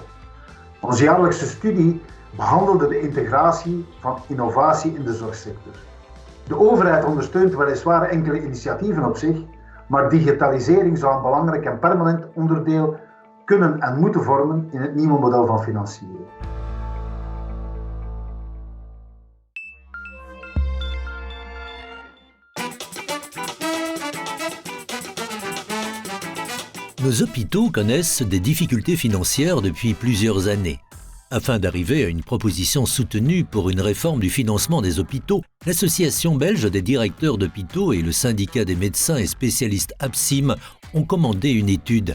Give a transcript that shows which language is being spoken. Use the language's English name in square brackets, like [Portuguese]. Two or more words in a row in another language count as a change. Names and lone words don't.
[Dutch] Onze jaarlijkse studie behandelde de integratie van innovatie in de zorgsector. De overheid ondersteunt weliswaar enkele initiatieven op zich, maar digitalisering zou een belangrijk en permanent onderdeel kunnen en moeten vormen in het nieuwe model van financiering. [French] Nos hôpitaux connaissent des difficultés financières depuis plusieurs années. Afin d'arriver à une proposition soutenue pour une réforme du financement des hôpitaux, l'Association belge des directeurs d'hôpitaux et le syndicat des médecins et spécialistes APSIM ont commandé une étude.